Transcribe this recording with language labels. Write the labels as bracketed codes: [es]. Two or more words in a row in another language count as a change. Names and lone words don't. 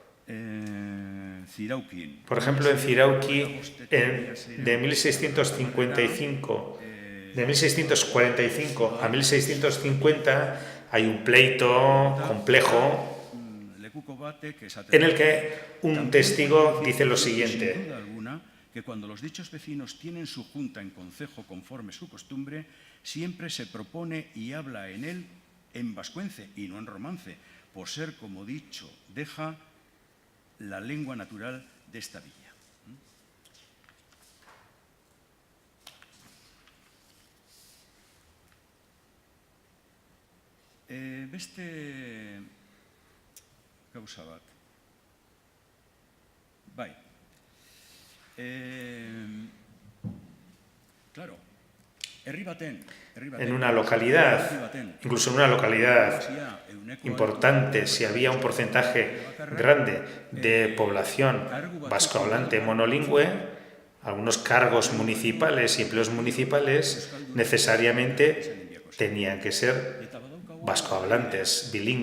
[es] Por ejemplo, en Zirauki, de 1645 a 1650, hay un pleito complejo en el que un testigo dice lo siguiente: que cuando los dichos vecinos tienen su junta en concejo conforme su costumbre, siempre se propone y habla en él en vascuence y no en romance, por ser, como dicho, deja la lengua natural de esta villa. [eu] Beste gauza bat. Bai. [es] Claro, en una localidad, incluso en una localidad importante, si había un porcentaje grande de población vascohablante monolingüe, algunos cargos municipales y empleos municipales necesariamente tenían que ser vascohablantes, bilingües.